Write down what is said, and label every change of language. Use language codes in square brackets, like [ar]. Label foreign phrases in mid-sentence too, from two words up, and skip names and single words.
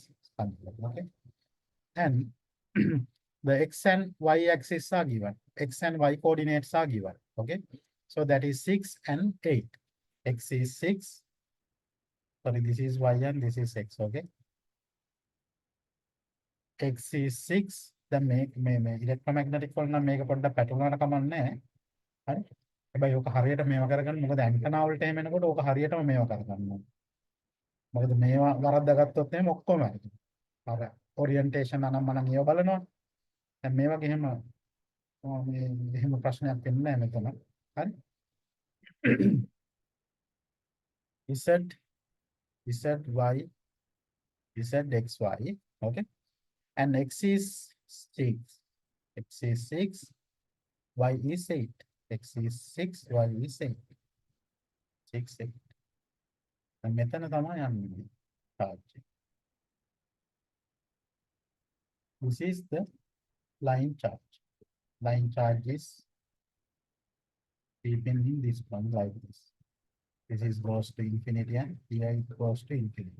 [en] Okay, and the x and y axis are given, x and y coordinates are given. Okay, so that is 6 and 8. X is 6, sorry, this is y and this is x. Okay, x is 6. Then make electromagnetic [si] වල නම් මේක පොඩ්ඩක් පැටලුණාට කමක් නැහැ. හරි. හැබැයි ඕක හරියට මේව කරගන්න මොකද ඇන්ටනා වලට එහෙම එනකොට ඕක හරියටම මේව කරගන්න ඕනේ. මොකද මේවා වරද්දාගත්තොත් එහෙම ඔක්කොම හරි. අර ඔරියන්ටේෂන් අනම්මනම් ඒව බලනවා. දැන් මේ වගේ එහෙම එහෙම ප්‍රශ්නයක් වෙන්නේ නැහැ මෙතන. හරි. [en] Z, ZY, ZXY. Okay. And X is 6. X is 6. Y is 8. X is 6. Y is 8. [si] 6, 8. And මෙතන තමයි යන්නේ. [en] Charge. This is the line charge. Line charge is keeping in this one like this. This is goes to infinity and here it goes to infinity.